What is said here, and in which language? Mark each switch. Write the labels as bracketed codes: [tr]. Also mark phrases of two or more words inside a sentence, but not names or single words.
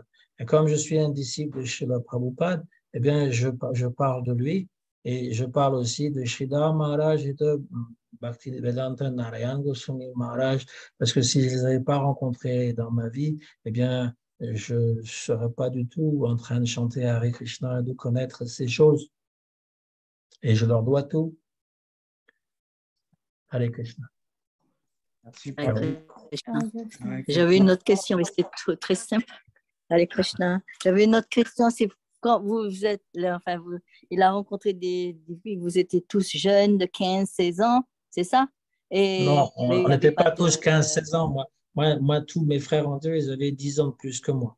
[fr] Et comme je suis un disciple de Srila Prabhupada, eh bien, je parle de lui et je parle aussi de Sridhar Maharaj et de Bhaktivedanta Narayan Goswami Maharaj, parce que si je ne les avais pas rencontrés dans ma vie, eh bien, je ne serais pas du tout en train de chanter [sa] Hare Krishna [fr] et de connaître ces choses. Et je leur dois tout. [sa] Hare Krishna. [fr] Merci, Hare Prabhu. Krishna. Hare J'avais une Krishna. autre question, mais c'était très simple. [sa] Hare Krishna. [fr] J'avais une autre question, c'est quand vous êtes là, enfin, il a rencontré des filles, vous étiez tous jeunes de 15, 16 ans, c'est ça? Non, Mais il on n'y avait n'était pas pas tous de... 15-16 ans. Moi, tous mes frères en Dieu, ils avaient 10 ans de plus que moi.